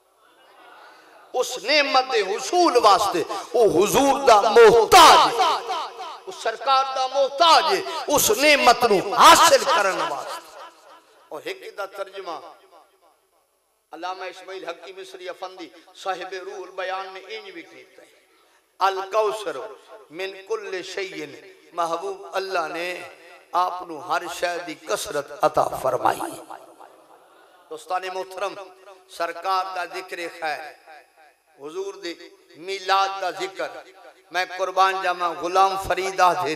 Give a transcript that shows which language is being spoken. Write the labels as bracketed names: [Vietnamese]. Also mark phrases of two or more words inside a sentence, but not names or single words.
[Punjabi] ਉਸ ਨੇਮਤ ਦੇ ਹੁਸੂਲ ਵਾਸਤੇ ਵੋ ਹੁਜ਼ੂਰ ਦਾ ਮੋਹਤਾਜ, ਉਸ ਸਰਕਾਰ ਦਾ ਮੋਹਤਾਜ ਹੈ ਉਸ ਨੇਮਤ ਨੂ ਹਾਸਿਲ ਕਰਨੇ ਵਾਸਤੇ। ਔਰ ਏਕ ਦਾ ਤਰਜੁਮਾ ਅੱਲਾਮਾ ਇਸਮਾਈਲ ਹੱਕੀ ਮਿਸਰੀ ਅਫ਼ੰਦੀ ਸਾਹਿਬ ਰੂਹੁਲ ਬਯਾਨ ਨੇ ਇੰਜ ਭੀ ਕੀਤਾ ਹੈ, [Arabic] الكوثر من كل شيء, [Punjabi] ਮਹਿਬੂਬ ਅੱਲਾਹ ਨੇ ਆਪਨੂ ਹਰ ਸ਼ੈ ਦੀ ਕਸਰਤ ਅਤਾ ਫ਼ਰਮਾਈ। [Urdu] دوستانِ محترم, [Punjabi] ਸਰਕਾਰ ਦਾ ਜ਼ਿਕਰ ਖ਼ੈਰ, ਹੁਜ਼ੂਰ ਦੇ ਮਿਲਾਦ ਦਾ ਜ਼ਿਕਰ, ਮੈਂ ਕੁਰਬਾਨ ਜਾਵਾ ਗ਼ੁਲਾਮ ਫ਼ਰੀਦਾ ਦਿਨ